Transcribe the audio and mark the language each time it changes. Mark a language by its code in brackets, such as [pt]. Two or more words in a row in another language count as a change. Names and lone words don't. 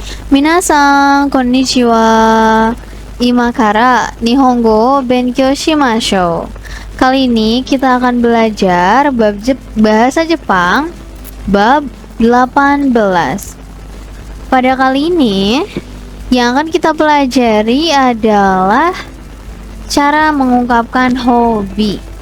[ja] 皆さん、こんにちは。今から日本語を勉強しましょう. [id] Kali ini kita akan belajar bahasa Jepang bab 18. Pada kali ini yang akan kita pelajari adalah cara mengungkapkan hobi.